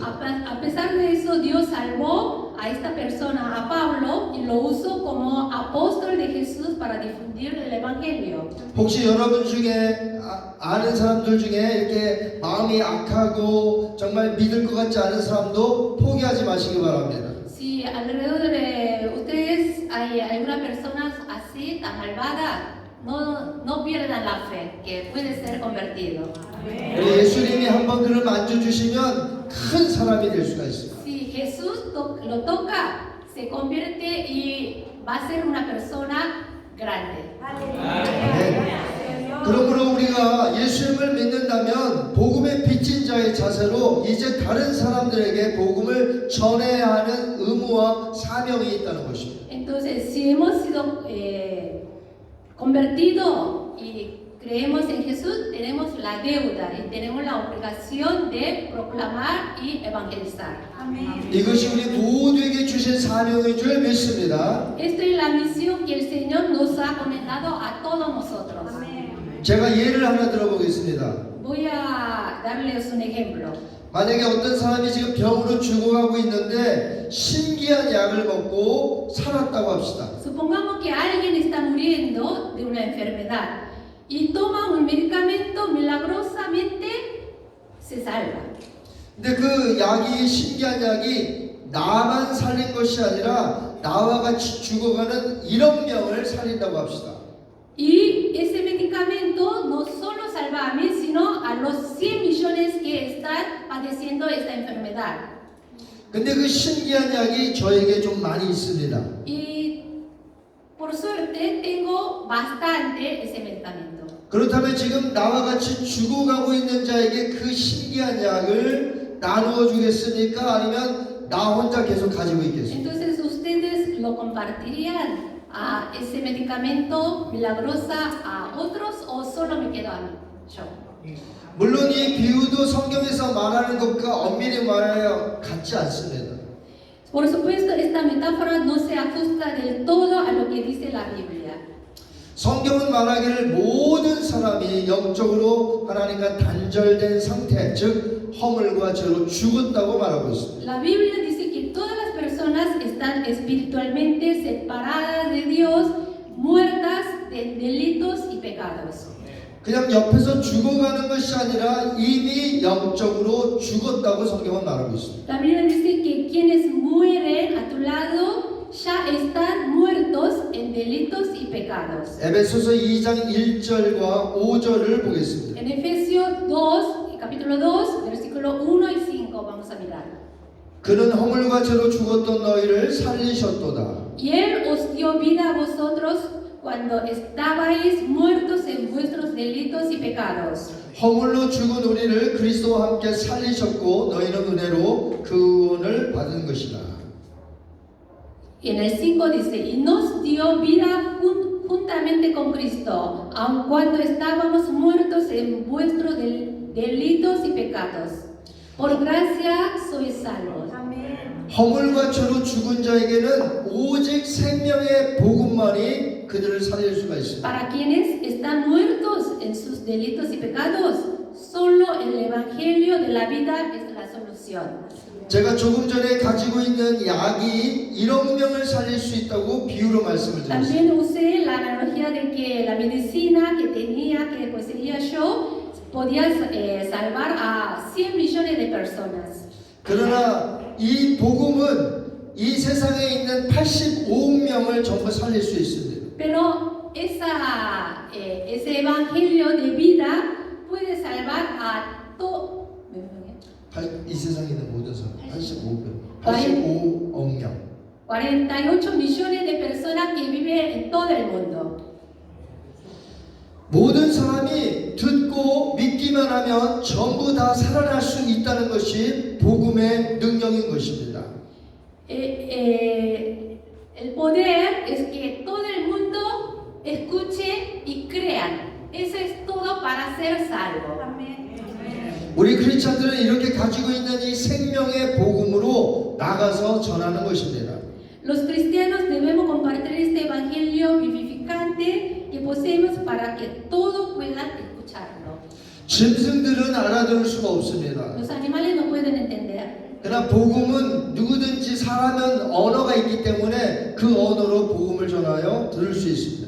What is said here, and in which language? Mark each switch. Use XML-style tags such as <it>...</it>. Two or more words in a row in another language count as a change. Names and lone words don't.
<es>A pesar de eso, Dios salvó a esta persona, a Pablo, y lo usó como apóstol de Jesús para difundir el evangelio.</es> <ko>혹시 여러분 중에 아는 사람들 중에 이렇게 마음이 악하고 정말 믿을 것 같지 않은 사람도 포기하지 마시기 바랍니다.</ko> <es>Si alrededor de ustedes hay alguna persona así, tan malvada, no pierdan la fe, que puede ser convertido.</es> <ko>우리 예수님이 한번 그를 만져주시면 큰 사람이 될 수가 있습니다.</ko> <es>Si Jesús lo toca, se convierte y va a ser una persona grande.</es> <ko>그러므로 우리가 예수님을 믿는다면 복음의 빚진 자의 자세로 이제 다른 사람들에게 복음을 전해야 하는 의무와 사명이 있다는 것입니다.</ko> <es>Entonces, si hemos sido convertidos y creemos en Jesús, tenemos la deuda y tenemos la obligación de proclamar y evangelizar.</es> <ko>이것이 우리 모두에게 주신 사명인 줄 믿습니다.</ko> <es>Esta es la misión que el Señor nos ha encomendado a todos nosotros.</es> <ko>제가 예를 하나 들어보겠습니다.</ko> <es>Voy a darles un ejemplo.</es> <ko>만약에 어떤 사람이 지금 병으로 죽어가고 있는데 신기한 약을 먹고 살았다고 합시다.</ko> <es>Supongamos que alguien está muriendo de una enfermedad y toma un medicamento, milagrosamente se salva.</es> <ko>근데 그 약이 신기한 약이 나만 살린 것이 아니라 나와 같이 죽어가는 1억 명을 살린다고 합시다.</ko> <es>Y ese medicamento no solo salva a mí, sino a los 100 millones que están padeciendo esta enfermedad.</es> <ko>근데 그 신기한 약이 저에게 좀 많이 있습니다.</ko> <es>Y por suerte tengo bastante ese medicamento.</es> <ko>그렇다면 지금 나와 같이 죽어가고 있는 자에게 그 신기한 약을 나누어 주겠습니까? 아니면 나 혼자 계속 가지고 있겠습니까?</ko> <es>Entonces ustedes lo compartirían a ese medicamento milagrosa a otros o solo me quedo a mí, yo.</es> <ko>물론 이 비유도 성경에서 말하는 것과 엄밀히 말하여 같지 않습니다.</ko> <es>Por supuesto, esta metáfora no se ajusta del todo a lo que dice la Biblia.</es> <ko>성경은 말하기를 모든 사람이 영적으로 하나님과 단절된 상태, 즉 허물과 죄로 죽었다고 말하고 있습니다.</ko> <es>La Biblia dice que todas las personas están espiritualmente separadas de Dios, muertas de delitos y pecados.</es> <ko>그냥 옆에서 죽어가는 것이 아니라 이미 영적으로 죽었다고 성경은 말하고 있습니다.</ko> <es>La Biblia dice que quienes mueren a tu lado ya están muertos en delitos y pecados.</es> <ko>에베소서 2장 1절과 5절을 보겠습니다.</ko> <es>En Efesios 2, capítulo 2, versículo 1 y 5 vamos a mirar.</es> <ko>그는 허물과 죄로 죽었던 너희를 살리셨도다.</ko> <es>Y Él os dio vida a vosotros cuando estabais muertos en vuestros delitos y pecados.</es> <ko>허물로 죽은 우리를 그리스도와 함께 살리셨고 너희는 은혜로 구원을 받은 것이다.</ko> <es>Y en el 5 dice, y nos dio vida juntamente con Cristo, aun cuando estábamos muertos en vuestros delitos y pecados. Por gracia sois salvos.</es> <ko>허물과 죄로 죽은 자에게는 오직 생명의 복음만이 그들을 살릴 수가 있습니다.</ko> <es>Para quienes están muertos en sus delitos y pecados, solo el Evangelio de la vida es la solución.</es> <ko>제가 조금 전에 가지고 있는 약이 1억 명을 살릴 수 있다고 비유로 말씀을 드렸습니다.</ko> <es>También usé la analogía de que la medicina que tenía, que poseía yo, podía salvar a 100 millones de personas.</es> <ko>그러나 이 복음은 이 세상에 있는 85억 명을 전부 살릴 수 있습니다.</ko> <es>Pero ese evangelio de vida puede salvar a</es> <ko>이 세상에 있는 모든 사람 85억 명.</ko> <es>48 millones de personas que viven en todo el mundo.</es> <ko>모든 사람이 듣고 믿기만 하면 전부 다 살아날 수 있다는 것이 복음의 능력인 것입니다.</ko> <es>El poder es que todo el mundo escuche y crean. Eso es todo para ser salvo.</es> <ko>우리 크리스찬들은 이렇게 가지고 있는 이 생명의 복음으로 나가서 전하는 것입니다.</ko> <es>Los cristianos debemos compartir este evangelio vivificante que poseemos para que todos puedan escucharlo.</es> <ko>짐승들은 알아들을 수가 없습니다.</ko> <es>Los animales no pueden entender.</es> <ko>그러나 복음은 누구든지 사람은 언어가 있기 때문에 그 언어로 복음을 전하여 들을 수 있습니다.</ko>